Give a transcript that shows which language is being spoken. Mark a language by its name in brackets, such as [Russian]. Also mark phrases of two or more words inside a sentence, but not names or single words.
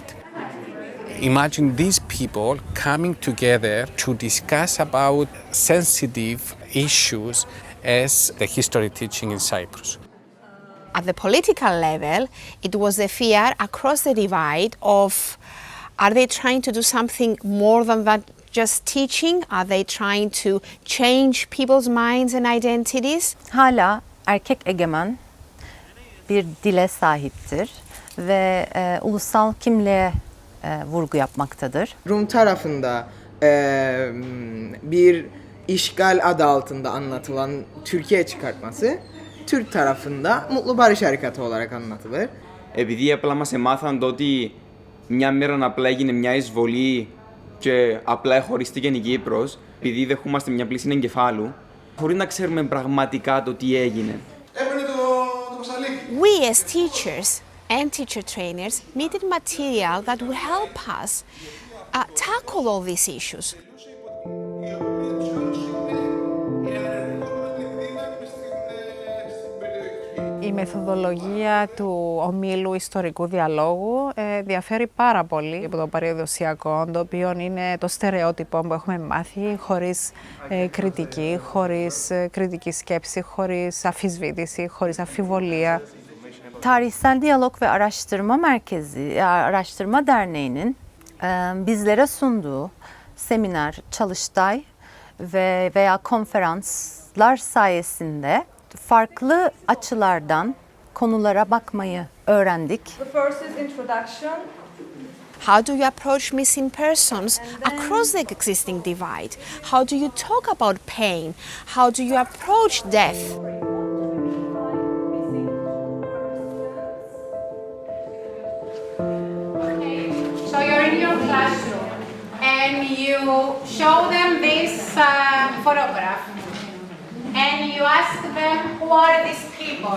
[English] Imagine these people coming together to discuss about sensitive issues as the history teaching in Cyprus. At the political level, it was the fear across the divide of, are they trying to do something more than that just teaching? Are they trying to change people's minds and identities? [Turkish] Hala erkek egemen bir dile sahiptir ve ulusal kimliğe vurgu yapmaktadır. Rum tarafında bir işgal adı altında anlatılan Türkiye çıkartması, Türk tarafında Mutlu Barış Harekatı olarak anlatılır. [Greek] Επειδή απλά μας έμαθαν το ότι μια μέρα απλά έγινε μια εισβολή και απλά χωρίστηκε η Κύπρος, επειδή δεχόμαστε μια πλήση εγκεφάλου, χωρίς να ξέρουμε πραγματικά το τι έγινε. [English] We as teachers and teacher trainers needed material that would help us tackle all these issues. [Greek] Η μεθοδολογία του ομίλου ιστορικού διαλόγου διαφέρει πάρα πολύ από το παραδοσιακό, το οποίο είναι το στερεότυπο που έχουμε μάθει, χωρίς κριτική, χωρίς κριτική σκέψη, χωρίς αμφισβήτηση, χωρίς αμφιβολία. [Turkish] Tarihsel Diyalog ve Araştırma Merkezi, Araştırma Derneği'nin bizlere sunduğu seminer, çalıştay veya konferanslar sayesinde farklı açılardan konulara bakmayı öğrendik. [English] The first is introduction. How do you approach missing persons across the existing divide? How do you talk about pain? How do you approach death? So you're in your classroom and you show them this photograph and you ask them, who are these people?